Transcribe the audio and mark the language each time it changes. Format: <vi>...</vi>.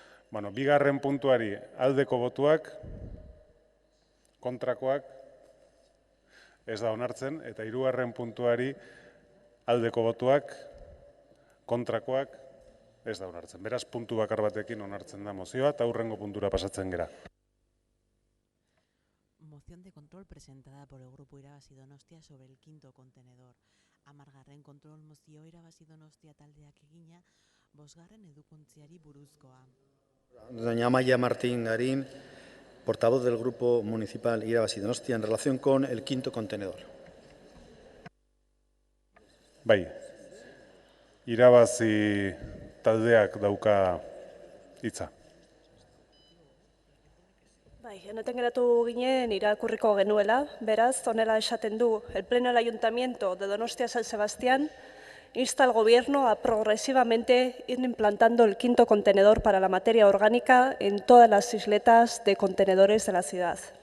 <eu>Bueno, bigarren puntuari aldeko botuak, kontrakoak, ez da onartzen, eta hirugarren puntuari aldeko botuak, kontrakoak, ez da onartzen. Beraz, puntu bakar batekin onartzen da mozioa, eta hurrengo puntura pasatzen gera.</eu> <es>Moción de control presentada por el Grupo Irabazi Donostia sobre el quinto contenedor.</es> <eu>10. kontrol mozio Irabazi Donostia taldeak egina, 5. edukontziari buruzkoa.</eu> <es>Doña Amaya Martín Garín, portavoz del Grupo Municipal Irabazi Donostia, en relación con el quinto contenedor.</es> <eu>Bai, Irabazi taldeak dauka hitza. Bai, enoten geratu ginen irakurriko genuela, beraz, honela esaten du,</eu> <es>el Pleno del Ayuntamiento de Donostia San Sebastián insta al Gobierno a progresivamente ir implantando el quinto contenedor para la materia orgánica en todas las isletas de contenedores de la ciudad.</es>